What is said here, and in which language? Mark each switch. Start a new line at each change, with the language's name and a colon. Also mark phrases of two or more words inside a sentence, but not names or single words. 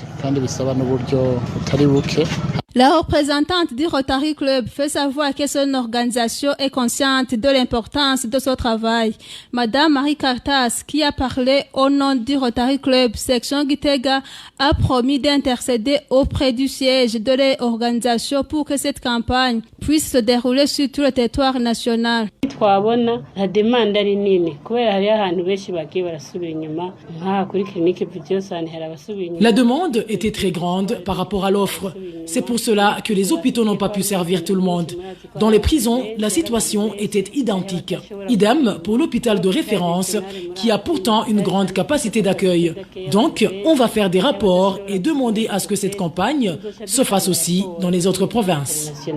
French: La représentante du Rotary Club fait savoir que son organisation est consciente de l'importance de ce travail. Madame Marie Cartas, qui a parlé au nom du Rotary Club section Gitega, a promis d'intercéder auprès du siège de l'organisation pour que cette campagne puisse se dérouler sur tout le territoire national.
Rundi: twabona
French: la demande
Rundi: ari nini kubera hari ahantu benshi bagiye barasubira inyuma nka kuri clinique Vidiosane hari abasubira inyuma.
French: La demande était très grande par rapport à l'offre. C'est pour cela que les hôpitaux n'ont pas pu servir tout le monde. Dans les prisons, la situation était identique. Idem pour l'hôpital de référence qui a pourtant une grande capacité d'accueil. Donc, on va faire des rapports et demander à ce que cette campagne se fasse aussi dans les autres provinces.